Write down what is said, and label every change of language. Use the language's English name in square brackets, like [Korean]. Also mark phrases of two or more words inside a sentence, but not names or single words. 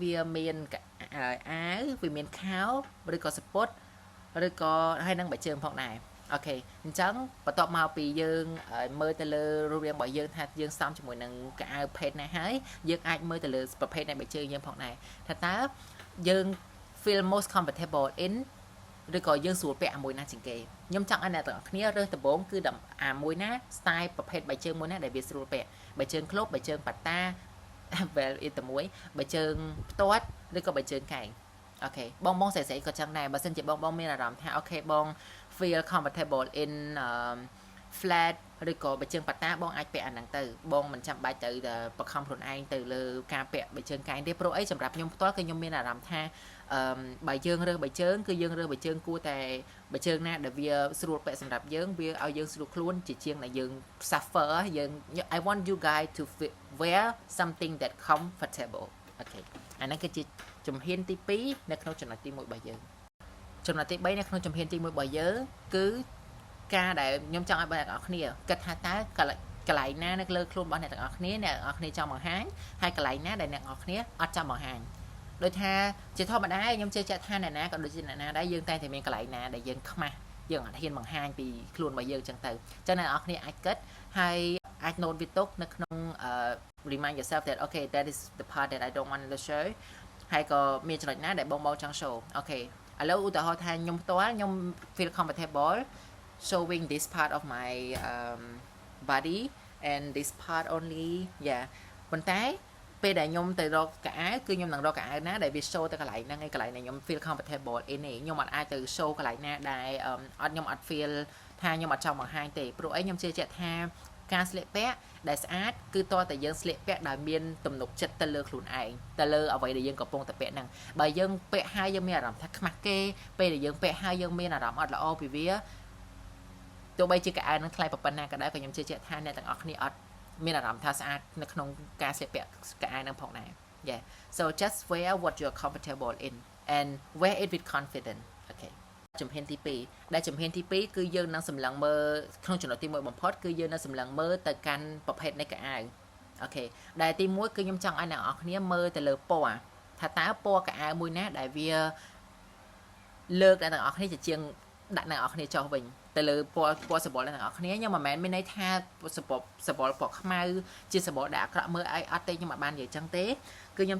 [Khmer] វាមានអាវវាមានខោឬក៏សពុតឬក៏ហើយនឹងបែកជើងផងដែរអូខេអញ្ចឹង បន្ទាប់មកពីយើងមើលទៅលើរូបរាងរបស់យើងថាយើងសមជាមួយនឹងកៅអៅភេទណាហើយយើងអាចមើលទៅលើប្រភេទនៃបែកជើងយើងផងដែរថាតើយើង [English] feel most comfortable in [Khmer] ឬក៏យើងស្រួលពាក់អាមួយណាជាងគេខ្ញុំចង់ឲ្យអ្នកទាំងអស់គ្នារើសដំបូងគឺអាមួយណា style ប្រភេទបែកជើងមួយណាដែលវាស្រួលពាក់បែកជើងឃ្លប់បែកជើងប៉ាតា well អ៊ីតមួយបែកជើងផ្ទាត់ឬក៏បែកជើងកែង okay បងស្អីក៏ចឹងដែរបើសិនជាបងមានអារម្មណ៍ថា okay បង [English] feel comfortable in flat [Khmer] ឬក៏បើជើងប៉ាតាបងអាចពាក់អាហ្នឹងទៅបងមិនចាំបាច់ទៅបខំខ្លួនឯងទៅលើការពាក់បើជើងកែងទេព្រោះអីសម្រាប់ខ្ញុំផ្ទាល់គឺខ្ញុំមានអារម្មណ៍ថាបើយើងរើសបើជើងគឺ យើងរើសបើជើងគួរតែបើជើងណាដែលវាស្រួលពាក់សម្រាប់យើងវាឲ្យយើងស្រួលខ្លួនជាជាងដែលយើង suffer យើង [English] I want you guys to wear something that comfortable okay [Khmer] អាហ្នឹងគឺជាជំហានទី2នៅ ក្នុងចំណុចទី1របស់យើងចំណុចទី3នៅក្នុងជំហានទី1របស់យើងគឺការដែលខ្ញុំចង់ឲ្យបងប្អូនគ្នាគិតថាតើកន្លែងណានៅលើខ្លួនរបស់អ្នកទាំងអស់ គ្នាអ្នកទាំងអស់គ្នាចង់បង្ហាញហើយកន្លែងណាដែលអ្នកទាំងអស់គ្នាអត់ចង់បង្ហាញដូចថាជាធម្មតាខ្ញុំជឿជាក់ថាអ្នកណាក៏ដូចជាអ្នកណាដែរយើងតែងតែមានកន្លែងណាដែលយើងខ្មាស់យើងអត់ហ៊ានបង្ហាញពីខ្លួនរបស់យើងចឹងទៅចឹងអ្នកទាំងអស់គ្នាអាចគិតហើយអាច note វាទុកនៅក្នុង [English] remind yourself that okay that is the part that I don't want to show [Khmer] ហើយក៏មានចំណុចណាដែលបងចង់ show អូខេឥឡូវឧទាហរណ៍ថាខ្ញុំផ្ទាល់ខ្ញុំ [English] feel comfortable showing this part of my body and this part only yeah [Khmer] ប៉ុន្តែពេលដែលខ្ញុំទៅរកកៅអៅគឺខ្ញុំនឹងរកកៅអៅណាដែលវា show ទៅកន្លែងហ្នឹងឯងកន្លែងដែលខ្ញុំ [English] feel comfortable in [Khmer] ឯងខ្ញុំអត់អាចទៅ show កន្លែងណាដែលខ្ញុំអត់ feel ថាខ្ញុំអត់ចង់បង្ហាញទេព្រោះអីខ្ញុំជឿជាក់ថាការស្លៀកពាក់ដែលស្អា តគឺតើតែយើងស្លៀកពាក់ដោយមានទំនុកចិត្តទៅលើខ្លួនឯងទៅលើអ្វីដែលយើងកំពុងតែពាក់ហ្នឹងបើយើងពាក់ហើយយើងមានអារម្មណ៍ថាខ្មាស់គេពេលដែលយើងពាក់ហើយយើងមានអារម្មណ៍អត់ល្អពីវាទោះ បីជាកៅអៅនឹងថ្លៃប៉ុណ្ណាក៏ដោយក៏ខ្ញុំជឿជាក់ថាអ្នកទាំងអស់គ្នាអត់មានអារម្មណ៍ថាស្អាតនៅក្នុងការស្លៀកពាក់កៅអៅនឹងផងដែរ [English] yeah so just wear what you're comfortable in and wear it with confidence okay [Khmer] ជំហានទី2ដែលជំហានទី2គឺយើងនឹងសម្លឹងមើលក្នុងចំណុចទី1បំផុតគឺយើងនឹងសម្លឹងមើលទៅកាន់ប្រភេទនៃកៅអៅអូខេដែលទី1គឺខ្ញុំចង់ឲ្យអ្នកនរគ្នាមើលទៅលើពណ៌ថាតើពណ៌កៅអៅមួយណាដែលវាលើកអ្នកនរគ្នាជាជាងដាក់អ្នកនរគ្នាចុះវិញទៅលើពណ៌សបល់អ្នកនរគ្នាខ្ញុំមិនមែនមានន័យថាសបល់ពណ៌ខ្មៅជាសបល់ដែលអាក្រក់មើលអីអត់ទេខ្ញុំមិនបាននិយាយចឹងទេគឺខ្ញុំ